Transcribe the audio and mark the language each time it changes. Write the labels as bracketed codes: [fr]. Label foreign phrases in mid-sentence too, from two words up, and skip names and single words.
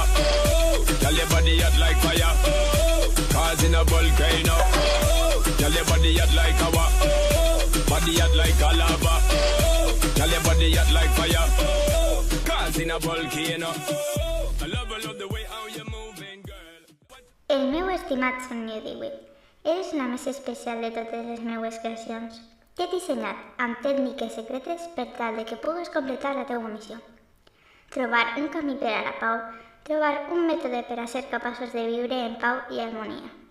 [en] Oh, girl, your body hot like fire. Oh, cars in a volcano. Oh, girl, your body hot like lava. Oh, body hot like a lava. Oh, girl, your body hot like fire. Oh, cars in a volcano. Oh, I love the way how you're moving, girl. [ca] El meu estimat Sonia Dewitt, eres la més especial de totes les meues creacions. T'he dissenyat amb tècniques secretes per tal de que pugues completar la teua missió. Trobar un camí per a la pau, trobar un mètode per a ser capaços de viure en pau i harmonia.